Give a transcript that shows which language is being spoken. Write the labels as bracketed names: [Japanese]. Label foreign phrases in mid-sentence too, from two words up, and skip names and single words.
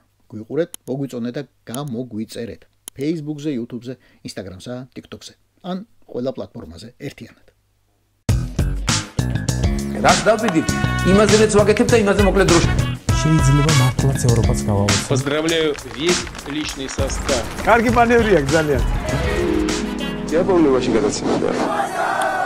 [Georgian] გვიყურეთ, მოგვიწონეთ და გამოგვიწერეთ. Facebook-ზე, YouTube-ზე, Instagram-სა, TikTok-ზე. ან ყველა პლატფორმაზე ერთიანად. რაც დავიდით, იმაზეც ვაკეთებ და იმაზე მოკლედ დროში. შეიძლება მართლაც ევროპაც გავავოთ. [Russian] Поздравляю весь личный состав. [Georgian] კარგი მანევრია ძალიან. [Russian] Я помню, очень гадаться надо.